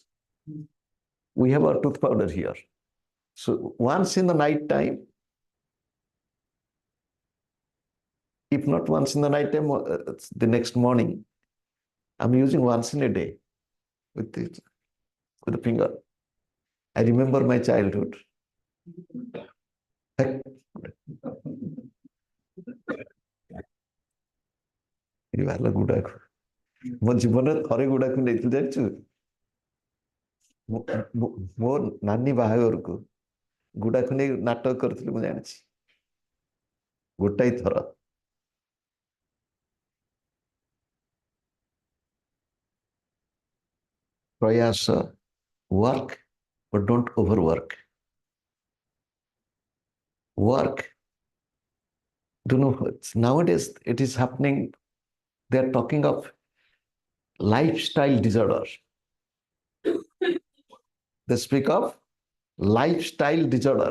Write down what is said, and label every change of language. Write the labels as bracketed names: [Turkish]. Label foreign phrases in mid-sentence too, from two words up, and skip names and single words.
[English] We have our tooth powder here. So once in the night time, if not once in the night time, the next morning, I'm using once in a day with the finger. I remember my childhood. [Odia] ମୋ ଜୀବନରେ ଥରେ ଗୁଡାକୁ ନେଇଥିଲି ଜାଣିଛୁ ମୋ ନାନୀ ବାହାଘରକୁ ଗୁଡାକୁ ନେଇ ନାଟକ କରିଥିଲି ମୁଁ ଜାଣିଛି ଗୋଟାଏ ଥର ପ୍ରୟାସ [English] work but don't overwork. Work, do you know, nowadays it is happening, they are talking of lifestyle disorder. They speak of lifestyle disorder.